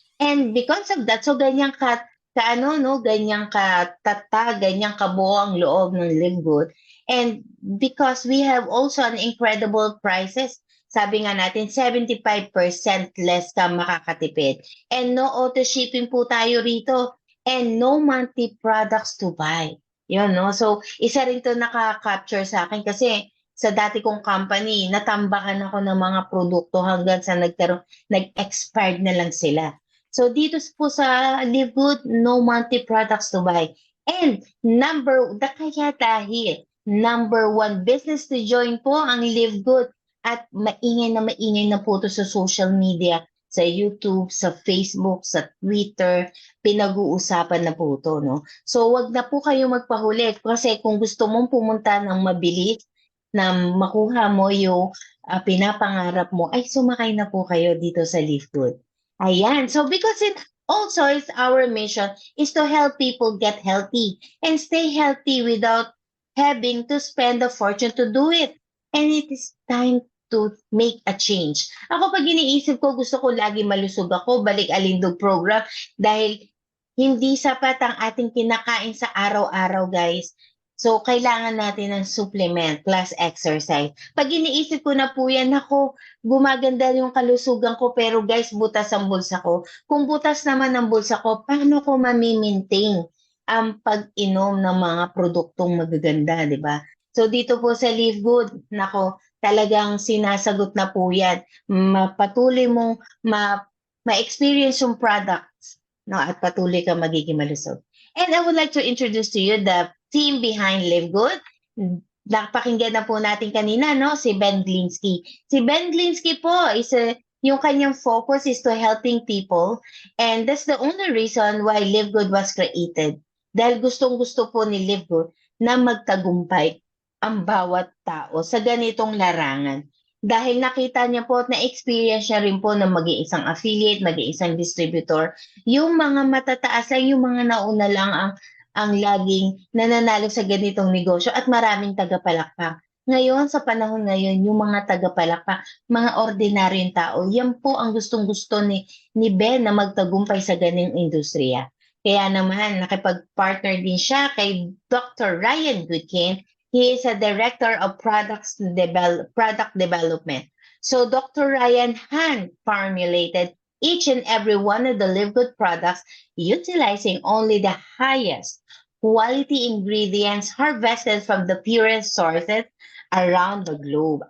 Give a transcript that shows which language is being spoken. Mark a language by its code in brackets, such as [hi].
[en] And because of that, [tl] so ganyan ganyan katatag, ganyan kabuo ang loob ng Live Good. [en] And because we have also an incredible prices, [tl] sabi nga natin, [en] 75% less [tl] ka makakatipid. [en] And no auto shipping [tl] po tayo rito. [en] And no monthly products to buy. [tl] Yun, no? So, isa rin to nakaka-capture sa akin kasi sa dati kong company, natambakan ako ng mga produkto hanggang sa nag-expired na lang sila. [en] So, [tl] dito po sa [en] Live Good, no monthly products to buy. [tl] And kaya dahil [en] number 1 business to join [tl] po ang Live Good at maingay na po to sa social media, sa YouTube, sa Facebook, sa Twitter, pinag-uusapan na po to, no? So, wag na po kayo magpahuli kasi kung gusto mong pumunta ng mabilis na makuha mo yung pinapangarap mo, ay sumakay na po kayo dito sa Live Good. Ayan. [en] So, because also it's our mission is to help people get healthy and stay healthy without having to spend a fortune to do it. And it is time to make a change. [tl] Ako pag iniisip ko, gusto ko lagi malusog ako, balik alindog program, dahil hindi sapat ang ating kinakain sa araw-araw, guys. So, kailangan natin ng supplement plus exercise. Pag iniisip ko na po yan, ako, gumaganda yung kalusugan ko, pero guys, butas ang bulsa ko. Kung butas naman ang bulsa ko, paano ko mamimaintain ang pag-inom ng mga produktong magaganda, di ba? So, dito po sa Live Good, nako, talagang sinasagot na po yan. Patuloy mong ma-experience yung products, no, at patuloy kang magiging malusog. [en] And I would like to introduce to you the team behind Live Good. [tl] Napakinggan na po natin kanina, no, si [en] Ben Glinsky. Si Ben Glinsky [tl] po yung kanyang [en] focus is to helping people, and that's the only reason why Live Good was created. [tl] Dahil gustong-gusto po ni Live Good na magtagumpay ang bawat tao sa ganitong larangan. Dahil nakita niya po at na-experience niya rin po na maging isang affiliate, maging isang distributor, yung mga matataas lang, yung mga nauna lang ang laging nananalo sa ganitong negosyo at maraming tagapalakpak. Ngayon, sa panahon ngayon, yung mga tagapalakpak, mga ordinaryong tao, yan po ang gustong-gusto ni Ben na magtagumpay sa ganitong industriya. Kaya naman, nakipag-partner din siya kay Dr. Ryan Goodkin. [en] He is a Director of Product Development. So Dr. Ryan hand formulated each and every one of the Live Good products utilizing only the highest quality ingredients harvested from the purest sources around the globe.